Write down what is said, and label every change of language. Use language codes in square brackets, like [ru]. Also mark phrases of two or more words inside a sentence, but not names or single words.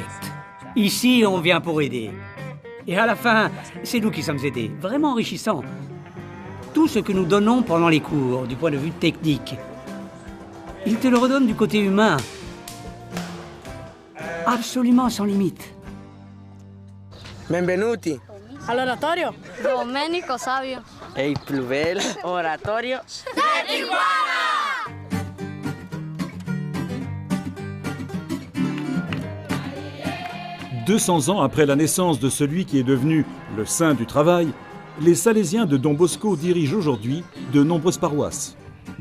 [fr] Ici, on vient pour aider. Et à la fin, c'est nous qui sommes aidés, vraiment enrichissant. Tout ce que nous donnons pendant les cours, du point de vue technique, il te le redonne du côté humain. Absolument sans limite. [it] Benvenuti. All'oratorio. Domenico Savio. E il più bel oratorio. [fr] 200 ans après la naissance de celui qui est devenu le saint du travail, les Salésiens de Don Bosco dirigent aujourd'hui de nombreuses paroisses.